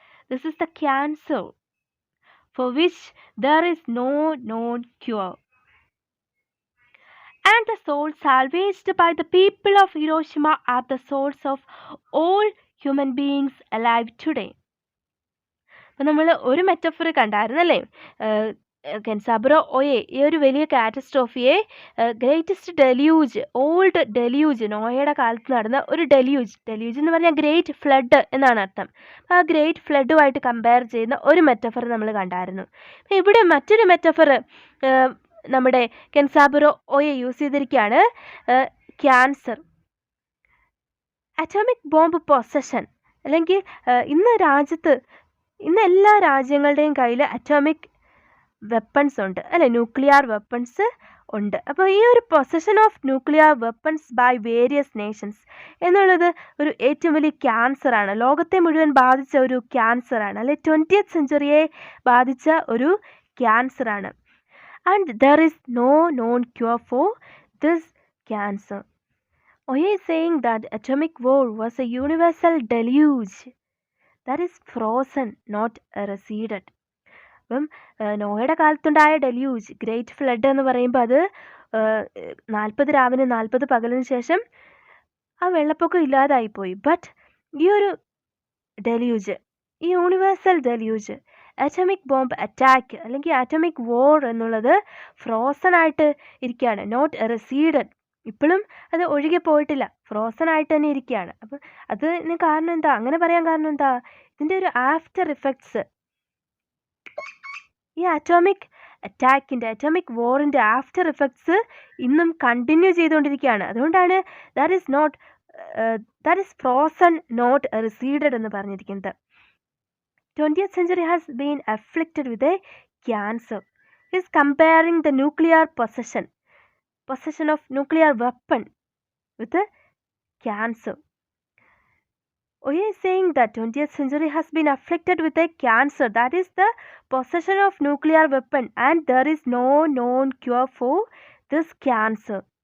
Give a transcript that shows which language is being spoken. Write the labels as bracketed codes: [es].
[en] This is the cancer for which there is no known cure. And the souls salvaged by the people of Hiroshima are the souls of all human beings alive today. [ml] അപ്പം നമ്മൾ ഒരു metaphor കണ്ടായിരുന്നല്ലേ, കെൻസാബുറോ ഒയെ ഈ ഒരു വലിയ കാറ്റസ്ട്രോഫിയെ greatest deluge, old deluge, നോയയുടെ കാലത്ത് നടന്ന ഒരു deluge എന്ന് പറഞ്ഞാൽ ഗ്രേറ്റ് ഫ്ലഡ് എന്നാണ് അർത്ഥം. ആ ഗ്രേറ്റ് ഫ്ലഡുമായിട്ട് കമ്പയർ ചെയ്യുന്ന ഒരു മെറ്റഫർ നമ്മൾ കണ്ടായിരുന്നു. ഇവിടെ മറ്റൊരു മെറ്റഫർ നമ്മുടെ കെൻസാബുറോ ഒയെ യൂസ് ചെയ്തിരിക്കുകയാണ്, ക്യാൻസർ. അറ്റോമിക് ബോംബ് പൊസഷൻ, അല്ലെങ്കിൽ ഇന്ന് എല്ലാ രാജ്യങ്ങളുടെയും കയ്യിൽ അറ്റോമിക് വെപ്പൺസ് ഉണ്ട് അല്ലെ, ന്യൂക്ലിയർ വെപ്പൺസ് ഉണ്ട്. അപ്പോൾ ഈ ഒരു [en] possession of nuclear weapons by various nations [ml] എന്നുള്ളത് ഒരു ഏറ്റവും വലിയ ക്യാൻസറാണ്, ലോകത്തെ മുഴുവൻ ബാധിച്ച ഒരു ക്യാൻസറാണ്, അല്ലെ 20th സെഞ്ചുറിയെ ബാധിച്ച ഒരു ക്യാൻസറാണ്. [en] And there is no known cure for this cancer. Oye is saying that atomic war was a universal deluge that is frozen, not receded. [ml] അപ്പം നോയയുടെ കാലത്തുണ്ടായ ഡെല്യൂജ്, ഗ്രേറ്റ് ഫ്ലഡ് എന്ന് പറയുമ്പോൾ അത് 40 രാവിന് 40 പകലിന് ശേഷം ആ വെള്ളപ്പൊക്കം ഇല്ലാതായിപ്പോയി. ബട്ട് ഈ ഒരു ഡെല്യൂജ്, ഈ universal deluge, atomic bomb attack അല്ലെങ്കിൽ അറ്റോമിക് വോർ എന്നുള്ളത് ഫ്രോസൺ ആയിട്ട് ഇരിക്കുകയാണ്, നോട്ട് റെസീഡഡ്. ഇപ്പോഴും അത് ഒഴുകി പോയിട്ടില്ല, ഫ്രോസൺ ആയിട്ട് തന്നെ ഇരിക്കുകയാണ്. അപ്പം അതിന് കാരണം എന്താ, അങ്ങനെ പറയാൻ കാരണം എന്താ, ഇതിൻ്റെ ഒരു ആഫ്റ്റർ ഇഫക്ട്സ്, ഈ അറ്റോമിക് അറ്റാക്കിൻ്റെ, അറ്റോമിക് വോറിൻ്റെ ആഫ്റ്റർ ഇഫക്ട്സ് ഇന്നും കണ്ടിന്യൂ ചെയ്തുകൊണ്ടിരിക്കുകയാണ്. അതുകൊണ്ടാണ് [en] that is frozen not receded [ml] എന്ന് പറഞ്ഞിരിക്കുന്നത്. [en] 20th century has been afflicted with a cancer. Is comparing the nuclear possession of nuclear weapon with a cancer. Oye is saying that 20th century has been afflicted with a cancer, that is the possession of nuclear weapon, and there is no known cure for this cancer.